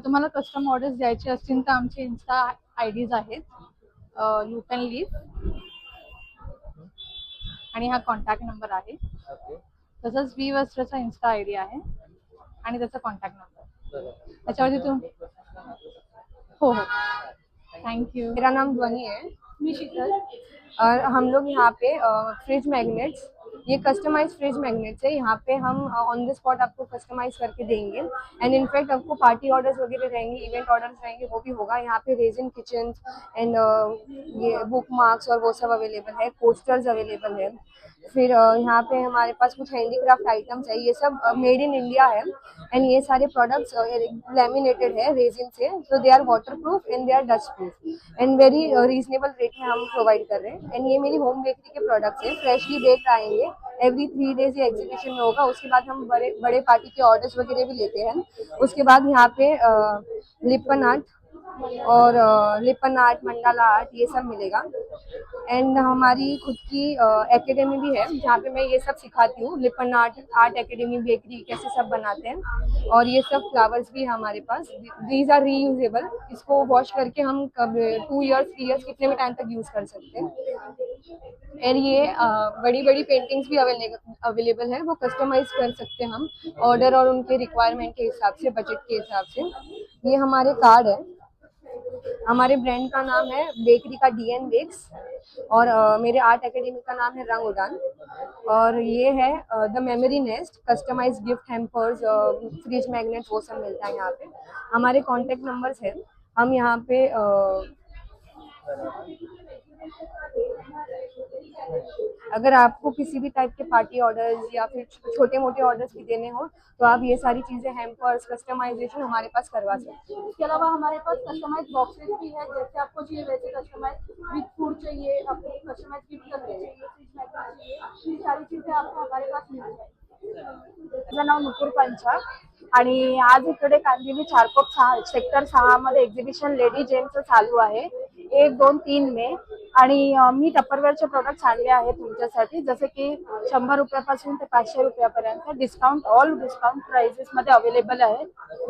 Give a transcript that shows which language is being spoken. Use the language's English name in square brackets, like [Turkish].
[Marathi] तुम्हाला custom orders द्यायचे असतील तर आमचे इन्स्टा IDs आहेत, लूप अँड लीफ, आणि हा कॉन्टॅक्ट नंबर आहे. [English] Okay. [Marathi] तसंच वी वस्त्रचा इन्स्टा ID आहे आणि त्याचा कॉन्टॅक्ट नंबर. त्याच्यावरती तुम हो हो, थँक्यू. [Hindi] मेरा नाम ध्वनि है। मैं शीतल। और हम लोग यहाँ पे फ्रिज मैग्नेट्स, ये कस्टमाइज फ्रिज मैग्नेट्स है। यहाँ पे हम [English] on the spot [Hindi] आपको कस्टमाइज करके देंगे। एंड इनफैक्ट आपको पार्टी ऑर्डर्स वगैरह रहेंगे, इवेंट ऑर्डर्स रहेंगे, वो भी होगा। यहाँ पे रेजिन किचन एंड ये बुक मार्क्स और वो सब अवेलेबल है, पोस्टर्स अवेलेबल है। फिर यहाँ पे हमारे पास कुछ हैंडीक्राफ्ट आइटम्स है, ये सब मेड इन इंडिया है। एंड ये सारे प्रोडक्ट्स लैमिनेटेड है रेजिन से, तो [English] they are water proof and they are dust proof and very reasonable [Hindi] rate में हम प्रोवाइड कर रहे हैं। एंड ये मेरी होम बेकरी के प्रोडक्ट्स हैं, फ्रेशली बेक्ड आएंगे। [English] every 3 days [Hindi] ये एग्जीबिशन में होगा। उसके बाद हम बड़े बड़े पार्टी के ऑर्डर्स वगैरह भी लेते हैं। उसके बाद यहाँ पे लिपन आर्ट और लिपन आर्ट, मंडाला आर्ट, ये सब मिलेगा। एंड हमारी खुद की एकेडमी भी है जहाँ पे मैं ये सब सिखाती हूँ। लिपन आर्ट एकेडमी, बेकरी कैसे सब बनाते हैं। और ये सब फ्लावर्स भी है हमारे पास। [English] These are reusable. [Hindi] इसको वॉश करके हम कब 2 years 3 years कितने भी टाइम तक यूज कर सकते हैं। और ये बड़ी बड़ी पेंटिंग्स भी अवेलेबल है, वो कस्टमाइज कर सकते हैं हम ऑर्डर और उनके रिक्वायरमेंट के हिसाब से, बजट के हिसाब से। ये हमारे कार्ड है। हमारे ब्रांड का नाम है बेकरी का DN बेक्स और मेरे आर्ट एकेडमी का नाम है रंग उड़ान। और ये है the memory nest, customise gift hampers, fridge magnets, वो सब मिलता है यहाँ पे। हमारे कॉन्टेक्ट नंबर्स है। हम यहाँ पे अगर आपको किसी भी टाइप के पार्टी ऑर्डर्स या फिर छोटे मोटे ऑर्डर्स भी देने हो तो आप ये सारी चीजें, हैम्पर्स, कस्टमाइजेशन हमारे पास करवा सकते हैं। इसके अलावा हमारे पास कस्टमाइज बॉक्सेस भी है, जैसे आपको चाहिए वैसे कस्टमाइज विद फूड चाहिए, आपको कस्टमाइज गिफ्ट करके चाहिए, फ्रिज मैग्नेट चाहिए, ये सारी चीजें आपको हमारे पास मिल जाएगी। [Marathi] माझं नाव नुपूर पंचा आणि आज इकडे कांदिवली चारकोप 6 सेक्टर 6 मध्ये एक्झिबिशन लेडी जेंट्सचं चालू आहे 1, 2, 3 मे। आणि मी टप्परवेअरचे प्रोडक्ट्स आणले आहेत तुमच्यासाठी, जसे की 100 रुपयापासून ते 500 रुपयापर्यंत डिस्काउंट, ऑल डिस्काउंट प्राइसेस मध्ये अवेलेबल आहेत।